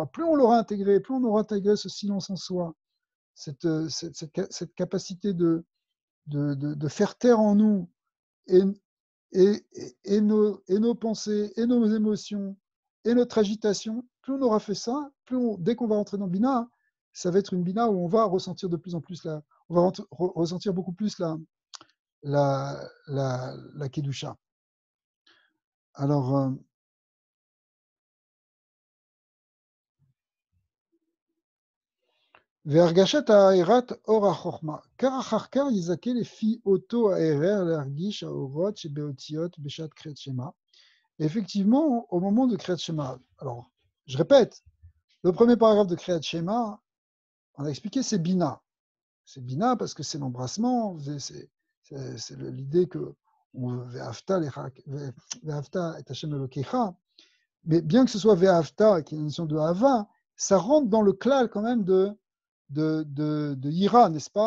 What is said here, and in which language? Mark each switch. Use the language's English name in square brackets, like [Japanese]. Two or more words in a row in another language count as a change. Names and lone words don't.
[French] Plus on l'aura intégré, plus on aura intégré ce silence en soi, cette capacité de faire taire en nous et nos pensées, et nos émotions, et notre agitation, plus on aura fait ça, dès qu'on va rentrer dans le Bina, ça va être une Bina où on va ressentir de plus en plus on va ressentir beaucoup plus la Kedusha. Alors, [Hebrew] והרגשת האירת אור החוכמה. כך אחר כך יזכה לפי אותו הערר להרגיש האורות שבאותיות בשעת קריאת שמע. [French] Effectivement, au moment de Kriyat Shema, alors, je répète, le premier paragraphe de Kriyat Shema, on a expliqué, c'est Bina. C'est Bina parce que c'est l'embrassement, c'est l'idée que [Hebrew] ואהבת את השם אלוקיך, [French] mais bien que ce soit Ve'afta, qui est une notion de Hava, ça rentre dans le klal quand même de Ira, n'est-ce pas?